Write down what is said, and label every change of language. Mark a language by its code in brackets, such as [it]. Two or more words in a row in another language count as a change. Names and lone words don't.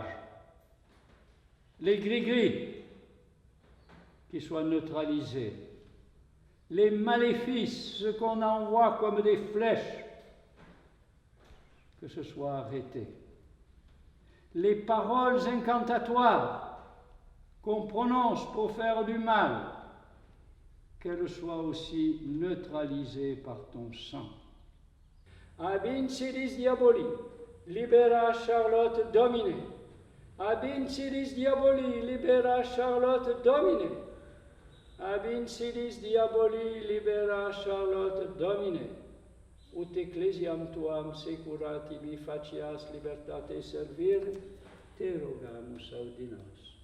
[fr] Les gris-gris qui soient neutralisés, les maléfices, ce qu'on envoie comme des flèches, que ce soit arrêté. Les paroles incantatoires qu'on prononce pour faire du mal, qu'elles soient aussi neutralisées par ton sang. [la] Ab insidis diaboli, libera Charlotte Domine. Ab insidis diaboli, libera Charlotte Domine. Ab insidis diaboli libera Charlotte Domine, ut ecclesiam tuam secura tibi facias libertate servire, te rogamus audi nos.